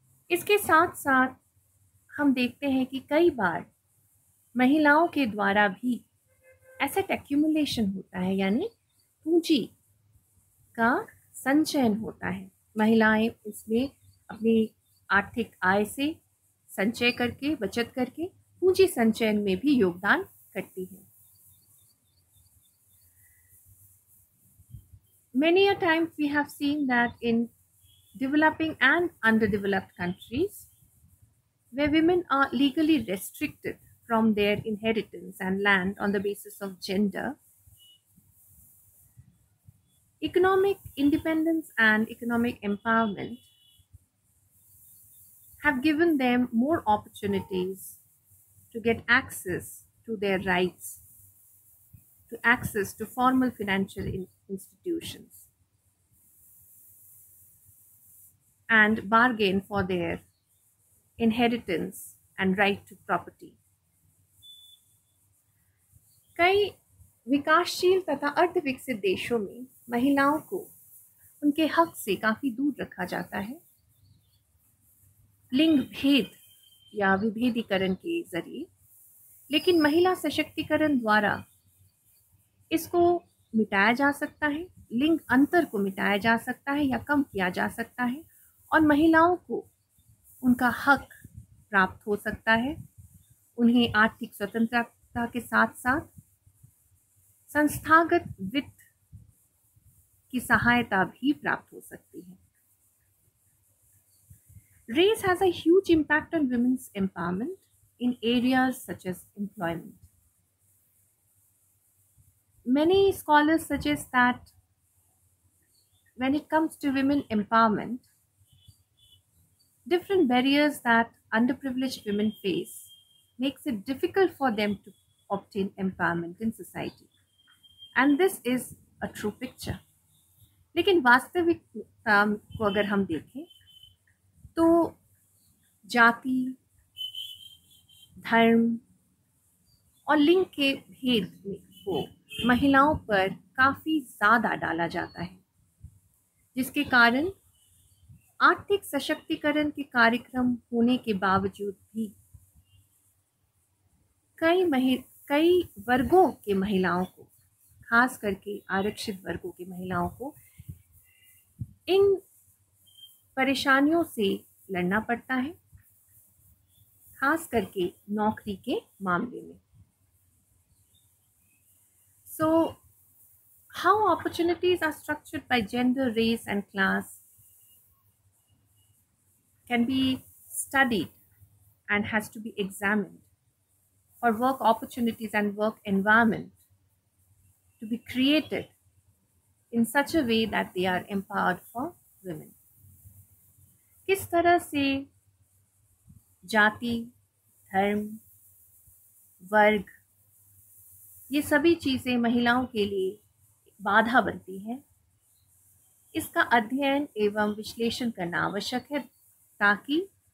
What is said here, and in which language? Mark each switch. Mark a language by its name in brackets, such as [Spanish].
[Hindi] इसके साथ साथ हम देखते हैं कि कई बार महिलाओं के द्वारा भी एसेट एक्यूमुलेशन होता है, यानी पूंजी का संचयन होता है। महिलाएं इसमें अपनी आर्थिक आय से संचय करके, बचत करके पूंजी संचयन में भी योगदान करती है। [English] Many a times we have seen that in developing and underdeveloped countries, where women are legally restricted from their inheritance and land on the basis of gender, economic independence and economic empowerment have given them more opportunities to get access to their rights, to access to formal financial institutions, and bargain for their inheritance and right to property. [Hindi] कई विकासशील तथा अर्धविकसित देशों में महिलाओं को उनके हक से काफी दूर रखा जाता है, लिंग भेद या विभेदीकरण के जरिए। लेकिन महिला सशक्तिकरण द्वारा इसको मिटाया जा सकता है, लिंग अंतर को मिटाया जा सकता है या कम किया जा सकता है, और महिलाओं को उनका हक प्राप्त हो सकता है। उन्हें आर्थिक स्वतंत्रता के साथ साथ संस्थागत वित्त की सहायता भी प्राप्त हो सकती है। [English] Race has a huge impact on women's empowerment in areas such as employment. Many scholars suggest that when it comes to women empowerment, different barriers that underprivileged women face makes it difficult for them to obtain empowerment in society. And this is a true picture. [Hindi] लेकिन वास्तविकता को अगर हम देखें तो जाति, धर्म और लिंग के भेद को महिलाओं पर काफी ज्यादा डाला जाता है, जिसके कारण आर्थिक सशक्तिकरण के कार्यक्रम होने के बावजूद भी कई वर्गों के महिलाओं को, खास करके आरक्षित वर्गों के महिलाओं को इन परेशानियों से लड़ना पड़ता है, खास करके नौकरी के मामले में। [English] So, how opportunities are structured by gender, race and class can be studied and has to be examined for work opportunities and work environment to be created in such a way that they are empowered for women. [Hindi] किस तरह से जाति, धर्म, वर्ग, ये सभी चीजें महिलाओं के लिए बाधा बनती हैं, इसका अध्ययन एवं विश्लेषण करना आवश्यक है, ताकि